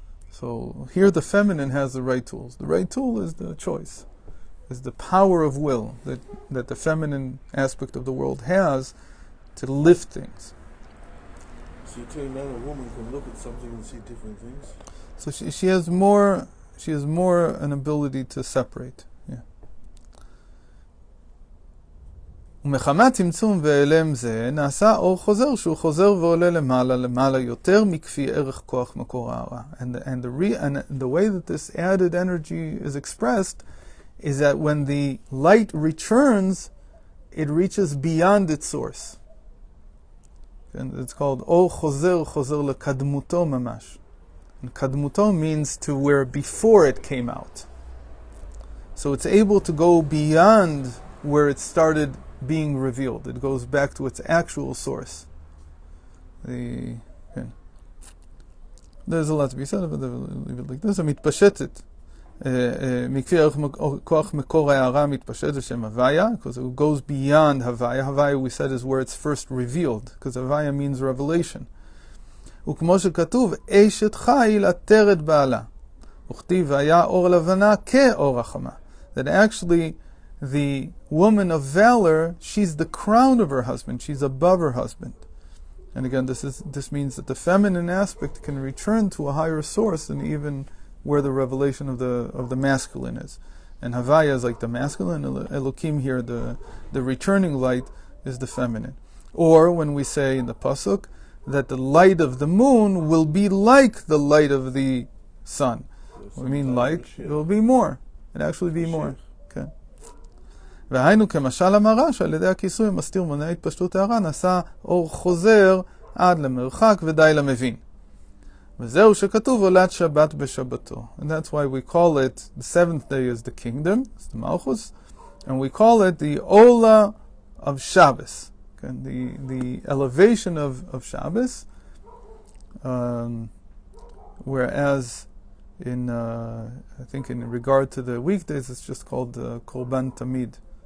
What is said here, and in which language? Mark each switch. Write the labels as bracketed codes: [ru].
[en] So here the feminine has the right tools. The right tool is the choice, is the power of will that the feminine aspect of the world has to lift things. So you're saying that a woman can look at something and see different things? So she has more an ability to separate. [he] ומחמת צמצום ואלם זה נעשה אור חוזר שהוא חוזר ועולה למעלה יותר מכפי ערך כוח מקור ההארה. [en] And the way that this added energy is expressed is that when the light returns, it reaches beyond its source. And it's called [he] אור חוזר, חוזר לקדמותו ממש. [en] And kadmuto means to where before it came out. So it's able to go beyond where it started being revealed. It goes back to its actual source. There's a lot to be said, but leave it like this. [he] המתפשטת. מכפי ערך כוח מקור ההארה מתפשט לשם הוויה, [en] because it goes beyond Havaya. Havaya, we said, is where it's first revealed, because Havaya means revelation. [he] וכמו שכתוב, אשת חיל עטרת בעלה. וכתיב, והיה אור לבנה כאור החמה. [en] That actually, the woman of valor, she's the crown of her husband. She's above her husband. And again, this means that the feminine aspect can return to a higher source than even where the revelation of the masculine is. And Havaya is like the masculine, Elokim here, the returning light, is the feminine. Or when we say in the Pasuk that the light of the moon will be like the light of the sun. We mean like, it will be more. It actually be more. Okay. [he] והיינו כמשל המראה שעל ידי הכיסוי מסתיר מונע התפשטות הערה נעשה אור חוזר עד למרחק ודי למבין. וזהו שכתוב הולד שבת בשבתו. [en] And that's why we call it, the seventh day is the kingdom, it's the Malchus, and we call it the Ola of Shabbos. Okay, the elevation of Shabbos, whereas in I think in regard to the weekdays it's just called Korban Tamid.